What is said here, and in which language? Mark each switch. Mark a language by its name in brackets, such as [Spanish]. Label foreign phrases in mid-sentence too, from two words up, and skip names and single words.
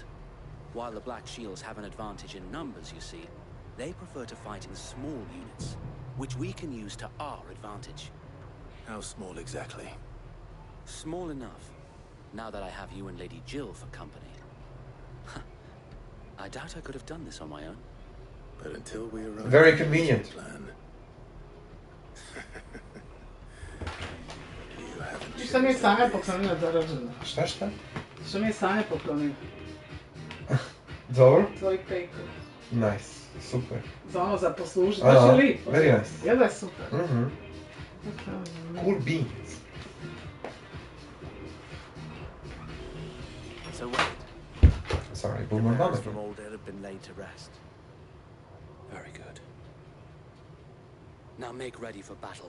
[English] While the Black Shields have an advantage in numbers, you see, they prefer to fight in small units, which we can use to our advantage. How small exactly? Small enough, now that I have you and Lady Jill for company. I doubt I could have done this on my own. But until we arrive... Very convenient. [Croatian] Što mi je Sanja poklonila za rođendan? Šta? Što mi je Sanja poklonila? Dobro? Tvoj pejko. [English] Nice, super. [Croatian] Za ono za poslužiti. Baš je lijepo. [English] Very nice. [Croatian] Jel da je super? [English] Cool beans. So wait. Sorry, Boomer Mama. From Oldale have been laid to rest. Very good. Now make ready for battle.